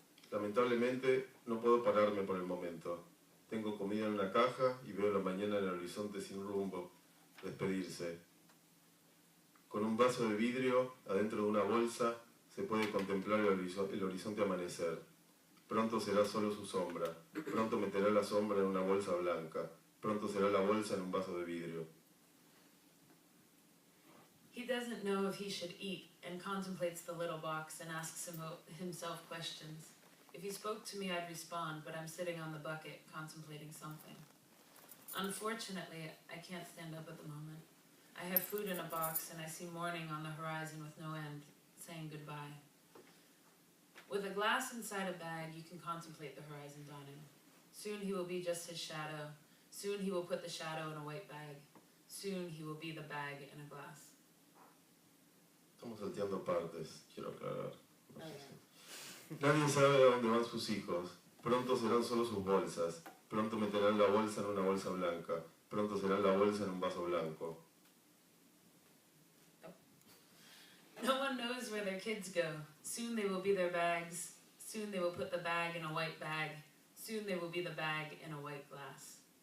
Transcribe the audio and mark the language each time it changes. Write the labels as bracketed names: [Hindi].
[Spanish] Lamentablemente, no puedo pararme por el momento. Tengo comida en una caja y veo la mañana en el horizonte sin rumbo, despedirse. Con un vaso de vidrio, adentro de una bolsa, se puede contemplar el horizonte amanecer. Pronto será solo su sombra. Pronto meterá la sombra en una bolsa blanca. Pronto será la bolsa en un vaso de vidrio. [English] He doesn't know if he should eat and contemplates the little box and asks himself questions. If he spoke to me, I'd respond, but I'm sitting on the bucket contemplating something. Unfortunately, I can't stand up at the moment. I have food in a box and I see morning on the horizon with no end, saying goodbye. With a glass inside a bag, you can contemplate the horizon dawning. Soon he will be just his shadow. Soon he will put the shadow in a white bag. Soon he will be the bag in a glass. [Spanish] Estamos salteando partes, quiero aclarar. No sé si- Nadie sabe a dónde van sus hijos. Pronto serán solo sus bolsas. Pronto meterán la bolsa en una bolsa blanca. Pronto será la bolsa en un vaso blanco. [English] No one knows where their kids go. Soon they will be their bags. Soon they will put the bag in a white bag. Soon they will be the bag in a white glass.